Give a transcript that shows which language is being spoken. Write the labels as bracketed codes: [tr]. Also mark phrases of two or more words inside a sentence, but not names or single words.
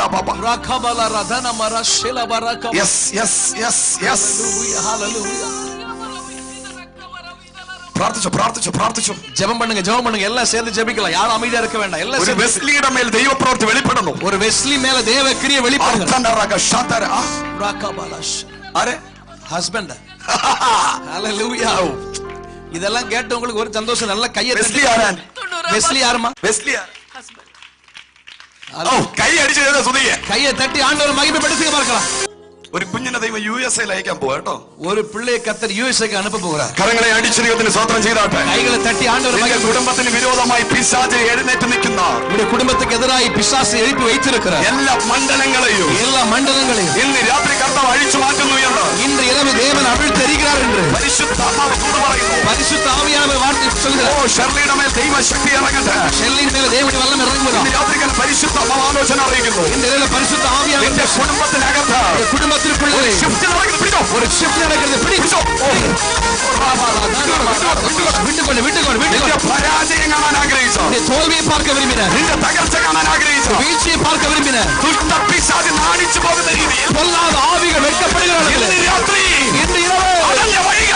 [en] ரகபல ரதன மரஷல பரக. yes Hallelujah. [ml] പ്രാർത്ഥിച്ചു. [ta] ஜெபம் பண்ணுங்க. எல்லாம் சேர்ந்து ஜெபிக்கலாம். யாரும் அமைதியா இருக்க வேண்டாம். எல்லாம் [ml] ഒരു വെസ്ലിയുടെ മേൽ ദൈവപ്രവൃത്തി വെളിപ്പെടുന്നു. [ta] ஒரு வெஸ்லி மேல தேவ கிரியை வெளிப்படுகிறது. [ml] ആരെ? [en] ஹஸ்பண்ட். Hallelujah. [ta] இதெல்லாம் கேட்டு உங்களுக்கு ஒரு சந்தோஷம். நல்ல கையை [ml] വെസ്ലി ആരാ? [ta] வெஸ்லி யாருமா? [ml] വെസ്ലി ഹസ്ബൻഡ്. ഓ കൈ അടിച്ചു സുധിയെ. [ta] கையை தட்டி ஆண்டவரை மகிமைப்படுத்துங்க பார்க்கலாம். [ml] ഒരു കുഞ്ഞിനെ ദൈവം USA അയക്കാൻ പോവാ കേട്ടോ. [ta] ஒரு பிள்ளையை கர்த்தர் யுஎஸ்ஏக்கு அனுப்ப போகிறார். [ml] കരങ്ങളെ അടിച്ച് ദൈവത്തിന് സ്തോത്രം ചെയ്താട്ടെ. [ta] கைகளை தட்டி ஆண்டவர் [ml] നിന്റെ കുടുംബത്തിന് വിരോധമായി പിശാച് എഴുന്നേറ്റ് നിൽക്കുന്ന [ta] உடைய குடும்பத்துக்கு எதிராய் பிசாசு எழுப்பி வைத்திருக்கிறார் [ml] എല്ലാ മണ്ഡലങ്ങളെയും ഇന്ന് രാത്രി കർത്താവ് അഴിച്ചു മാറ്റുന്നു എന്ന് [ta] இன்று இரவு தேவன் அவிழ்த்தெறிகிறார் என்று [ml] പരിശുദ്ധാത്മാവ് ദൂത് പറയുന്നു. [ta] பரிசுத்த ஆவியானவர் வார்த்தை சொல்கிறார். [ml] ഓ ഷെർലിയുടെ മേൽ ദൈവശക്തി ഇറങ്ങട്ടെ. [ta] ஷெல்லின் மேல தேவனுடைய வல்லமை இறங்குகிறார். [ml] ഇന്ന് രാത്രികൾ പരിശുദ്ധാത്മാവ് ആലോചന അറിയിക്കുന്നു. [ta] இந்த இரவு பரிசுத்த ஆவியானவர் [ml] നിന്റെ കുടുംബത്തിനകത്ത് [ta] குடும்பத்திற்குள்ளே [ml] ഷിഫ്റ്റ് നടക്കുന്നു. പിടിച്ചോ. [ta] ஒரு ஷிஃப்ட் நடக்கிறது. பிடிச்சோ. [ml] നിന്റെ പരാജയം കാണാൻ ആഗ്രഹിച്ചോ? [ta] തോൽവിയെ பார்க்க விரும்பினார். [ml] നിന്റെ തകർച്ച കാണാൻ ആഗ്രഹിച്ചോ? [ta] വീഴ്ചയെ பார்க்க விரும்பினார். [ml] ദുഷ്ട പിശാച് നാണിച്ചു പോകുന്ന രീതിയിൽ [ta] பொல்லாத ஆவிகள் வெட்கப்படுகிறார்கள். [ml] ഇന്ന് രാത്രി [ta] இன்று இரவு